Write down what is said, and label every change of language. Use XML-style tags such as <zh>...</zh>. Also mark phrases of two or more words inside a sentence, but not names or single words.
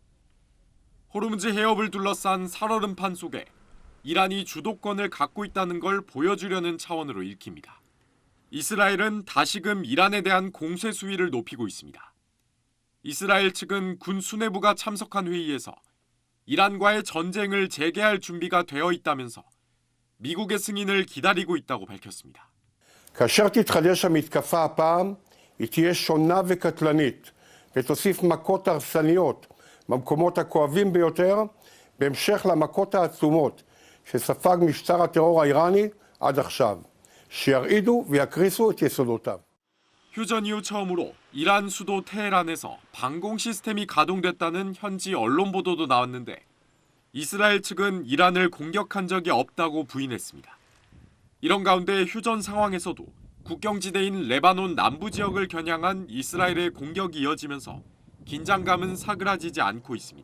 <ko>호르무즈 해협을 둘러싼 살얼음판 속에 이란이 주도권을 갖고 있다는 걸 보여주려는 차원으로 읽힙니다. 이스라엘은 다시금 이란에 대한 공세 수위를 높이고 있습니다. 이스라엘 측은 군 수뇌부가 참석한 회의에서 이란과의 전쟁을 재개할 준비가 되어 있다면서 미국의 승인을 기다리고 있다고 밝혔습니다.</ko> <he>כאשר תתחדש המתקפה הפעם, היא תהיה שונה וקטלנית, ותוסיף מכות הרסניות במקומות הכואבים ביותר, בהמשך למכות העצומות שספג משטר הטרור האיראני עד עכשיו, שירעידו ויקריסו את יסודותיו.</he> <ko>휴전 이후 처음으로 이란 수도 테헤란에서 방공 시스템이 가동됐다는 현지 언론 보도도 나왔는데 이스라엘 측은 이란을 공격한 적이 없다고 부인했습니다. 이런 가운데 휴전 상황에서도 국경지대인 레바논 남부 지역을 겨냥한 이스라엘의 공격이 이어지면서 긴장감은 사그라지지 않고 있습니다.</ko>